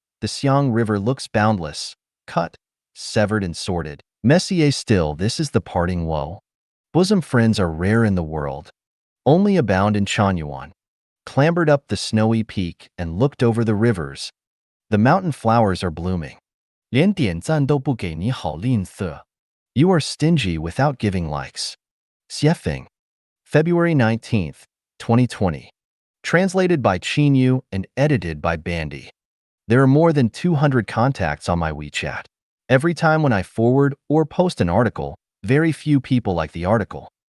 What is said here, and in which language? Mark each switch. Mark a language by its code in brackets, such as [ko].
[en] The Xiang River looks boundless, cut, severed and sorted. Messier still, this is the parting woe. Bosom friends are rare in the world. Only abound in Chanyuan. Clambered up the snowy peak and looked over the rivers. The mountain flowers are blooming. [zh] 连点赞都不给你好吝啬。 [en] You are stingy without giving likes. Xiefeng, February 19th, 2020. Translated by Qinyu and edited by Bandy. There are more than 200 contacts on my WeChat. Every time when I forward or post an article, very few people like the article.